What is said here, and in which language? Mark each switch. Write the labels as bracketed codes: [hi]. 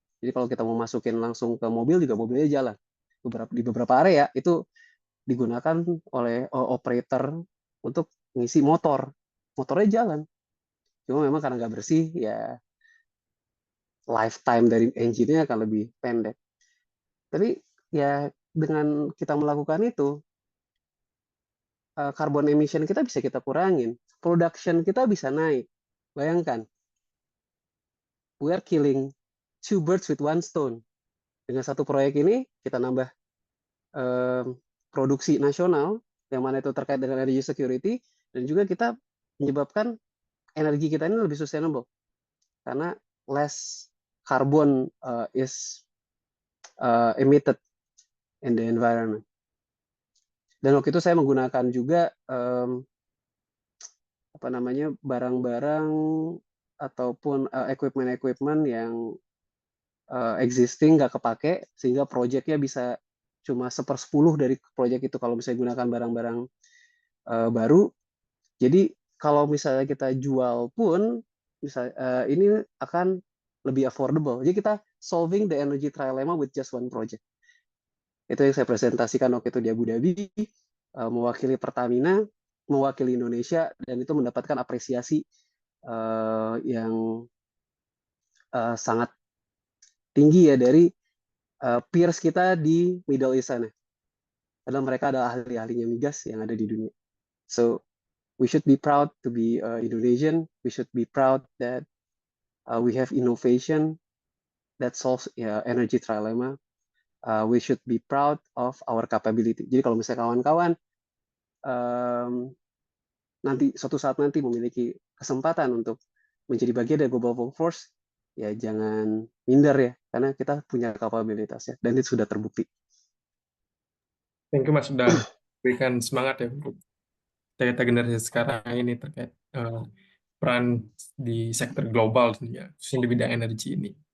[id] Jadi kalau kita mau masukin langsung ke mobil juga mobilnya jalan. Di beberapa area itu digunakan oleh operator untuk ngisi motor. Motornya jalan. Cuma memang karena nggak bersih, ya lifetime dari engine-nya akan lebih pendek. Tapi ya dengan kita melakukan itu, carbon emission kita bisa kita kurangin. Production kita bisa naik. [en] Bayangkan, we are killing 2 birds with 1 stone. [id] Dengan satu proyek ini, kita nambah produksi nasional, yang mana itu terkait dengan energy security, dan juga kita menyebabkan energi kita ini lebih sustainable. Karena [en] less carbon is emitted in the environment. [id] Dan waktu itu saya menggunakan juga apa namanya barang-barang ataupun equipment yang existing nggak kepake, sehingga proyeknya bisa cuma 1/10 dari proyek itu kalau misalnya gunakan barang-barang baru. Jadi kalau misalnya kita jual pun ini akan lebih affordable. Jadi kita [en] solving the energy trilemma with just one project. [id] Itu yang saya presentasikan waktu itu di Abu Dhabi, mewakili Pertamina, mewakili Indonesia, dan itu mendapatkan apresiasi yang sangat tinggi ya dari peers kita di Middle East sana. Karena mereka adalah ahli-ahlinya migas yang ada di dunia. [en] So we should be proud to be Indonesian. We should be proud that we have innovation that solves energy trilemma. We should be proud of our capability. [id] Jadi kalau misalnya kawan-kawan nanti suatu saat nanti memiliki kesempatan untuk menjadi bagian dari global workforce, ya jangan minder ya, karena kita punya kapabilitas ya, dan itu sudah terbukti. [en] Thank you [id] Mas sudah berikan semangat ya untuk kita generasi sekarang ini terkait peran di sektor global tentunya, khususnya di bidang energi ini.